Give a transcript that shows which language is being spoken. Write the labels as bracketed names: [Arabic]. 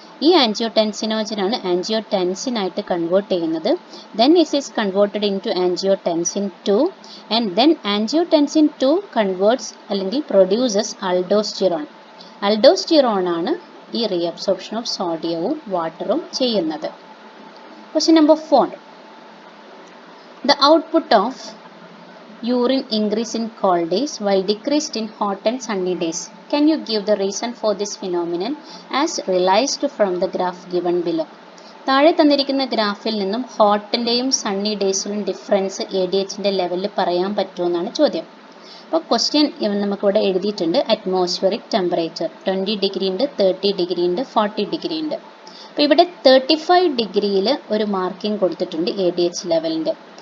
[Malayalam] ഈ ആൻജിയോടെൻസിനോജനാണ് ആൻജിയോടെൻസിനായിട്ട് കൺവേർട്ട് ചെയ്യുന്നത്. [English] then it is converted into angiotensin 2 and then angiotensin 2 converts [Malayalam] അല്ലെങ്കിൽ [English] Produces aldosterone. [Malayalam] Aldosterone ആണ് ഈ റീഅബ്സോർപ്ഷൻ ഓഫ് സോഡിയവും വാട്ടറും ചെയ്യുന്നത്. Question number 4. [English] The output of urine increase in cold days while decreased in hot and sunny days. Can you give the reason for this phenomenon as realized from the graph given below? [Malayalam] താഴെ തന്നിരിക്കുന്ന ഗ്രാഫിൽ നിന്നും ഹോട്ടിൻ്റെയും Sunny ഡേയ്സിലും difference ADHൻ്റെ ലെവലിൽ പറയാൻ പറ്റുമെന്നാണ് ചോദ്യം. അപ്പോൾ question നമുക്കിവിടെ എഴുതിയിട്ടുണ്ട്. അറ്റ്മോസ്ഫിയറിക് ടെമ്പറേച്ചർ 20 ഡിഗ്രി ഉണ്ട്, 30 ഡിഗ്രി ഉണ്ട്, 40 ഡിഗ്രി ഉണ്ട്. അപ്പോൾ ഇവിടെ 35 ഡിഗ്രിയിൽ ഒരു മാർക്കിംഗ് കൊടുത്തിട്ടുണ്ട് ADH ലെവലിൻ്റെ.